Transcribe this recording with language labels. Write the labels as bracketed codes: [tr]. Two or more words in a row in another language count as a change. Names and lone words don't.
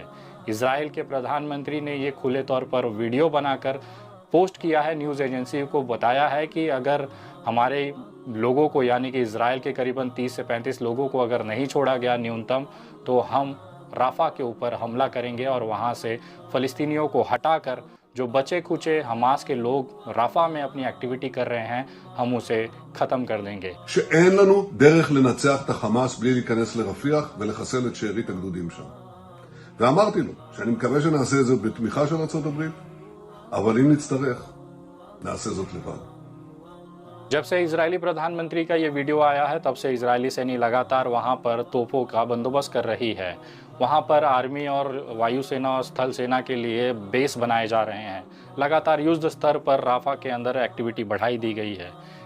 [hi] इजराइल के प्रधानमंत्री ने ये खुले तौर पर वीडियो बनाकर पोस्ट किया है, न्यूज़ एजेंसी को बताया है कि अगर हमारे लोगों को, यानी कि इजराइल के करीबन 30 से 35 लोगों को अगर नहीं छोड़ा गया न्यूनतम, तो हम राफा के ऊपर हमला करेंगे और वहां से फ़लस्तीनियों को हटाकर जो बचे खुचे हमास के लोग राफा में अपनी एक्टिविटी कर रहे हैं, हम उसे ख़त्म कर देंगे। [he] שאין לנו דרך לנצח את החמאס בלי להיכנס לרפיח ולחסל את שארית הגדודים שם. ואמרתי לו שאני מקווה שנעשה את זה בתמיכה של ארצות הברית, אבל אם נצטרך, נעשה זאת לבד. [hi] जब से इजरायली प्रधानमंत्री का ये वीडियो आया है तब से इजरायली सैनी लगातार वहाँ पर तोपों का बंदोबस्त कर रही है। वहाँ पर आर्मी और वायुसेना और स्थल सेना के लिए बेस बनाए जा रहे हैं। लगातार युद्ध स्तर पर राफा के अंदर एक्टिविटी बढ़ाई दी गई है।